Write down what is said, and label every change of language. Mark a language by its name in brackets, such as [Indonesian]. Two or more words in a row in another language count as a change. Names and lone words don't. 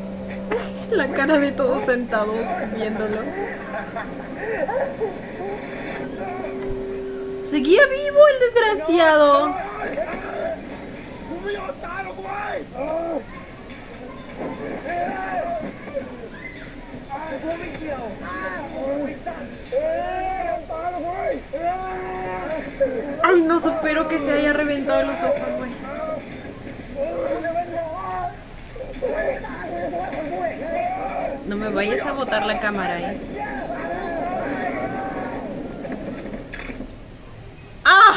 [Spanish] La cara de todos sentados viéndolo. Seguía vivo el desgraciado. [Thai] กูไม่ยอมตายหรอกเว้ยกูไม่เกี่ยวโอ้ยสัตว์ตายหรอกเว้ย [Spanish] Ay, no supero que se haya reventado los ojos, güey. No me vayas a botar la cámara, ¡Ah!